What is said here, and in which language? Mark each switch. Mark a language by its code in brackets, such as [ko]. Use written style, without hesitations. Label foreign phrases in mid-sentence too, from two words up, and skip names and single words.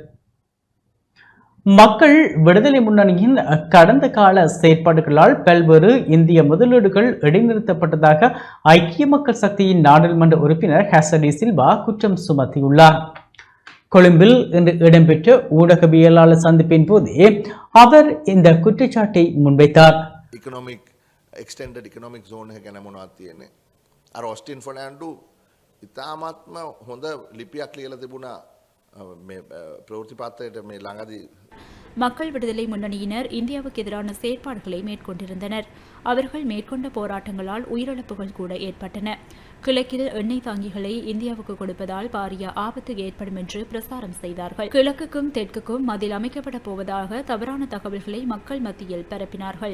[ta] மக்கள் விடுதலை முன்னணியின் கடந்த கால செயற்பாடுகளால் பல்வேறு இந்திய முதலீடுகள் இடைநிறுத்தப்பட்டதாக ஐக்கிய மக்கள் சக்தியின் நாடாளுமன்ற உறுப்பினர் ஹசன் சில்வா குற்றம் சுமத்தியுள்ளார். கொழும்பில் இன்று இடம்பெற்ற ஊடகவியலாளர் சந்திப்பின் போதே அவர் இந்த குற்றச்சாட்டை முன்வைத்தார். [en] extended economic zone [si] එක ගැන මොනවද තියෙන්නේ? අර ඔස්ටින් ෆර්නෑන්ඩු ඉතාමත්ම හොඳ ලිපියක් ලියලා තිබුණා මේ ප්‍රවෘත්ති පත්‍රයට මේ ළඟදී. [ta] மக்கள் விடுதலை முன்னணியினர் இந்தியாவுக்கு எதிரான செயற்பாடுகளை மேற்கொண்டிருந்தனர். அவர்கள் மேற்கொண்ட போராட்டங்களால் உயிரிழப்புகள் கூட ஏற்பட்டன. கிழக்கில் எண்ணெய் தாங்கிகளை இந்தியாவுக்கு கொடுப்பதால் பாரிய ஆபத்து ஏற்படும் என்று பிரசாரம் செய்தார்கள். கிழக்குக்கும் தெற்குக்கும் மதில் அமைக்கப்பட போவதாக தவறான தகவல்களை மக்கள் மத்தியில் பரப்பினார்கள்.